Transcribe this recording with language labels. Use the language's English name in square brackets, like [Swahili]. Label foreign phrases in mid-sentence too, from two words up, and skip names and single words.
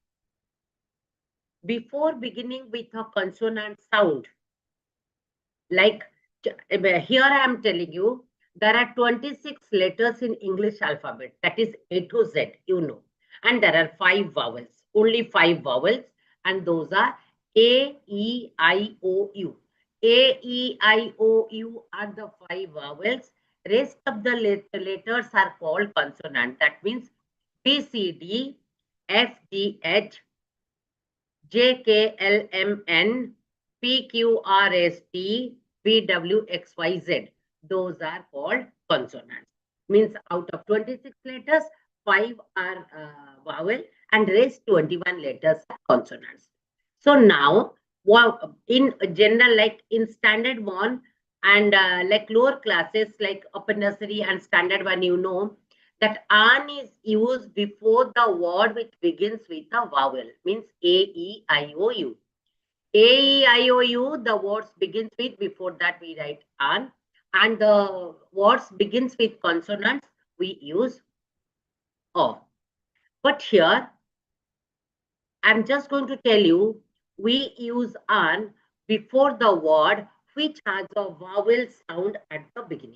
[English] Before beginning with a consonant sound, like here I am telling you, there are 26 letters in English alphabet, that is A to Z, you know. And there are 5 vowels, only 5 vowels, and those are A, E, I, O, U. A, E, I, O, U are the 5 vowels. Rest of the letters are called consonant. That means B, C, D, F, G, H, J, K, L, M, N, P, Q, R, S, T, V, W, X, Y, Z. Those are called consonants. Means out of 26 letters, 5 are vowel and rest 21 letters are consonants. So now, in general, like in standard 1 and like lower classes like upper nursery and standard 1, you know, that an is used before the word which begins with a vowel, means A, E, I, O, U. A, E, I, O, U, the words begins with, before that we write an, and the words begins with consonants, we use O. But here, I'm just going to tell you, we use an before the word which has a vowel sound at the beginning.